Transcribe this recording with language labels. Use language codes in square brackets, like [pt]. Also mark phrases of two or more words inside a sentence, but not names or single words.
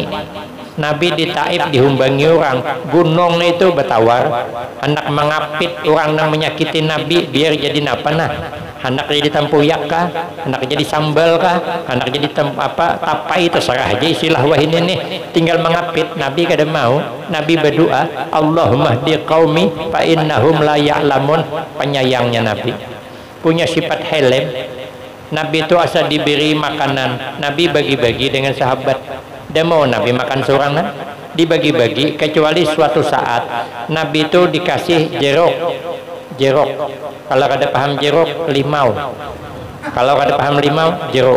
[bjn] Nabi di Taif dihumbangi orang, gunung itu bertawar, hendak mengapit orang yang menyakiti Nabi biar jadi napa nah, hendak jadi tempuyak kah, hendak jadi sambal kah, hendak jadi tapai, terserah aja istilah wahin ini, tinggal mengapit. Nabi kada mau. Nabi berdoa, [ar] اللهم اهد قومي فإنهم لا يعلمون. [bjn] Penyayangnya Nabi, punya sifat helm. Nabi itu asal diberi makanan, Nabi bagi-bagi dengan sahabat. Dia mau Nabi makan sorangan, dibagi-bagi, kecuali suatu saat Nabi itu dikasih jeruk. Kalau kada paham jeruk, limau. Kalau kada paham limau, jeruk.